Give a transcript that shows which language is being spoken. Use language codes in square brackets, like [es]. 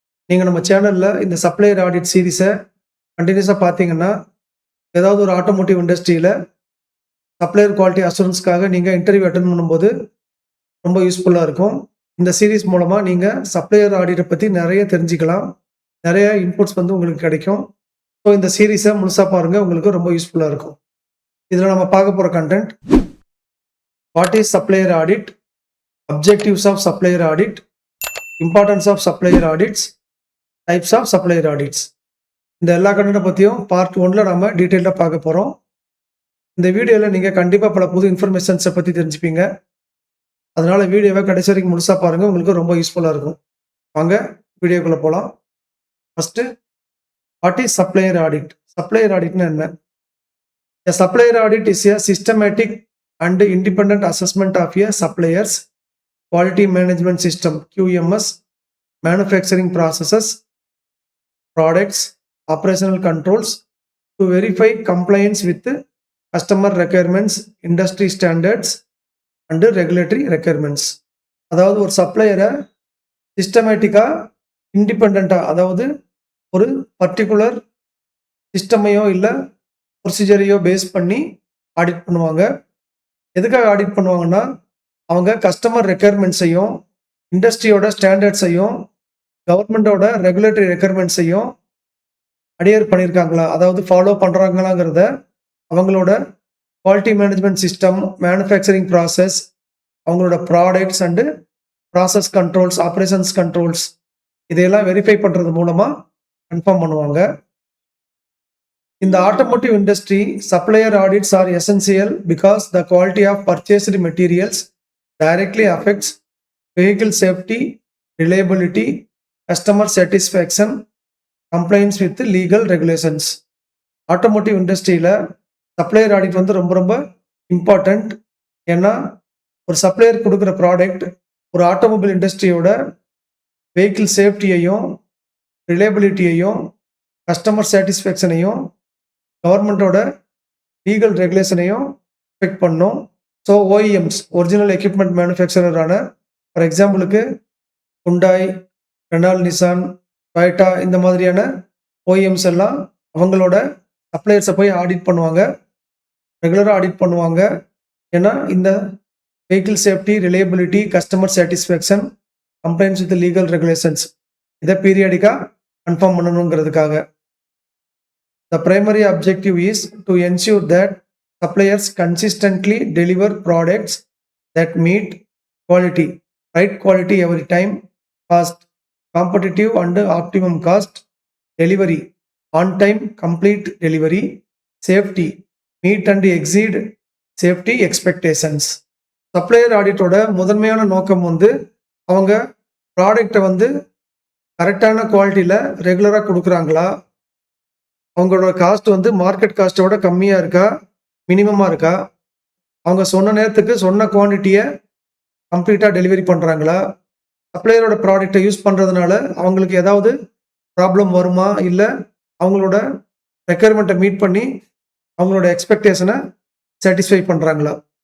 [ta] நீங்கள் நம்ம சேனலில் இந்த சப்ளையர் ஆடிட் சீரீஸை கண்டினியூஸாக பார்த்தீங்கன்னா, ஏதாவது ஒரு ஆட்டோமோட்டிவ் இண்டஸ்ட்ரியில் சப்ளையர் குவாலிட்டி அஷூரன்ஸ்க்காக நீங்கள் இன்டர்வியூ அட்டென்ட் பண்ணும்போது ரொம்ப யூஸ்ஃபுல்லாக இருக்கும். இந்த சீரீஸ் மூலமாக நீங்கள் சப்ளையர் ஆடிட்டை பற்றி நிறைய தெரிஞ்சுக்கலாம். நிறைய இன்புட்ஸ் உங்களுக்கு கிடைக்கும். ஸோ இந்த சீரீஸை முழுசாக பாருங்கள், உங்களுக்கு ரொம்ப யூஸ்ஃபுல்லாக இருக்கும். இதில் நம்ம பார்க்க போகிற [en] Content, what is supplier audit, objectives of supplier audit, importance of supplier audits, types of supplier audits. [ta] இந்த எல்லா கண்டென்ட்டை பற்றியும் பார்ட் 1ல் நம்ம டீட்டெயிலாக பார்க்க போகிறோம். இந்த வீடியோவில் நீங்கள் கண்டிப்பாக பல புது இன்ஃபர்மேஷன்ஸை பற்றி தெரிஞ்சுப்பீங்க. அதனால் வீடியோவை கடைசி வரைக்கும் முழுசாக பாருங்கள், உங்களுக்கு ரொம்ப யூஸ்ஃபுல்லாக இருக்கும். வாங்க வீடியோக்குள்ளே போகலாம். First, [en] What is supplier audit? [ta] Supplier ஆடிட்னா என்ன? [en] A supplier audit is a systematic and independent assessment of a supplier's quality management system QMS, manufacturing processes, products, operational controls to verify compliance with customer requirements, industry standards and regulatory requirements. [ta] அதாவது ஒரு சப்ளையரை சிஸ்டமேட்டிக்காக இண்டிபெண்ட்டாக, அதாவது ஒரு particular சிஸ்டமையோ இல்லை ப்ரொசீஜரையோ base பண்ணி audit பண்ணுவாங்க. எதுக்காக audit பண்ணுவாங்கன்னா, அவங்க கஸ்டமர் ரெக்குயர்மெண்ட்ஸையும் இண்டஸ்ட்ரியோட ஸ்டாண்டர்ட்ஸையும் கவர்மெண்டோட ரெகுலேட்டரி ரெக்குயர்மெண்ட்ஸையும் அடியர் பண்ணியிருக்காங்களா, அதாவது ஃபாலோ பண்ணுறாங்களாங்கிறத அவங்களோட quality management system, manufacturing process, அவங்களோட products and process controls, operations controls இதையெல்லாம் வெரிஃபை பண்ணுறது மூலமாக கன்ஃபார்ம் பண்ணுவாங்க. [en] In the automotive industry, supplier audits are essential because the quality of purchased materials directly affects vehicle safety, reliability, customer satisfaction, compliance with legal regulations. Automotive industryல supplier audit [ta] ரொம்ப ரொம்ப [en] Important. [ta] ஏன்னா ஒரு supplier கொடுக்குற product ஒரு automobile இண்டஸ்ட்ரியோட vehicle சேஃப்டியையும், ரிலையபிலிட்டியையும், customer சாட்டிஸ்ஃபேக்ஷனையும், கவர்மெண்ட்டோட legal ரெகுலேஷனையும் check பண்ணும். So OEMs, original equipment மேனுஃபேக்சரரான for எக்ஸாம்பிளுக்கு Hyundai, Reynold, Nissan, Toyota இந்த மாதிரியான ஓஇஎம்ஸ் எல்லாம் அவங்களோட சப்ளையர்ஸை போய் ஆடிட் பண்ணுவாங்க, ரெகுலராக ஆடிட் பண்ணுவாங்க. ஏன்னா இந்த vehicle safety, reliability, customer satisfaction, complaints with legal regulations இதை பீரியாடிக்காக confirm பண்ணணுங்கிறதுக்காக. [en] The primary objective is to ensure that suppliers consistently deliver products that meet quality, right quality every time, cost, competitive and optimum cost, delivery, on time, complete delivery, safety, meet and exceed safety expectations. [ta] Supplier ஆடிட்டோட முதன்மையான நோக்கம் அவங்க ப்ராடக்டை கரெக்டான குவாலிட்டியில் ரெகுலராக கொடுக்குறாங்களா, அவங்களோட cost market காஸ்ட்டோட கம்மியாக இருக்கா, மினிமமாக இருக்கா, அவங்க சொன்ன நேரத்துக்கு சொன்ன குவான்டிட்டியை கம்ப்ளீட்டாக டெலிவரி பண்ணுறாங்களா, சப்ளையரோட ப்ராடக்டை யூஸ் பண்ணுறதுனால அவங்களுக்கு ஏதாவது ப்ராப்ளம் வருமா, இல்லை அவங்களோட ரெக்குயர்மெண்ட்டை மீட் பண்ணி அவங்களோட எக்ஸ்பெக்டேஷனை சாட்டிஸ்ஃபை பண்ணுறாங்களா.